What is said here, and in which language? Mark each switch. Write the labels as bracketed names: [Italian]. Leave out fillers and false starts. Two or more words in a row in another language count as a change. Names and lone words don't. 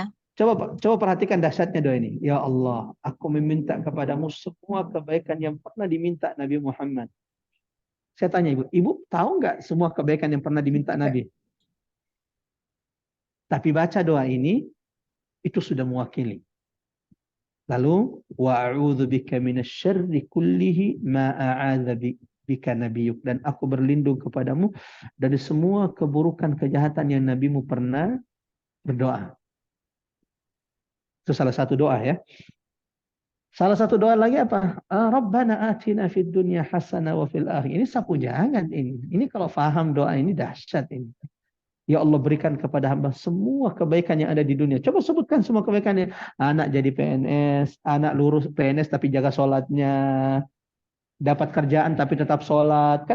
[Indonesian] Coba perhatikan dahsyatnya doa ini. Ya Allah, aku meminta kepadamu semua kebaikan yang pernah diminta Nabi Muhammad. Saya tanya ibu tahu nggak semua kebaikan yang pernah diminta Nabi? Tapi baca doa ini, itu sudah mewakili. Lalu, [Arabic] وأعوذ بك من الشر كله ما عاذ بك نبيك. [Indonesian] Dan aku berlindung kepadamu dari semua keburukan kejahatan yang nabimu pernah berdoa. Itu salah satu doa ya. Salah satu doa lagi apa? [Arabic] ربنا آتنا في الدنيا حسنة وفي الآخرة. [Indonesian] Ini sapu jangan ini. Ini kalau faham doa ini dahsyat ini. Ya Allah berikan kepada hamba semua kebaikan yang ada di dunia. Coba sebutkan semua kebaikannya. Anak jadi PNS, anak lurus PNS tapi jaga sholatnya. Dapat kerjaan tapi tetap sholat.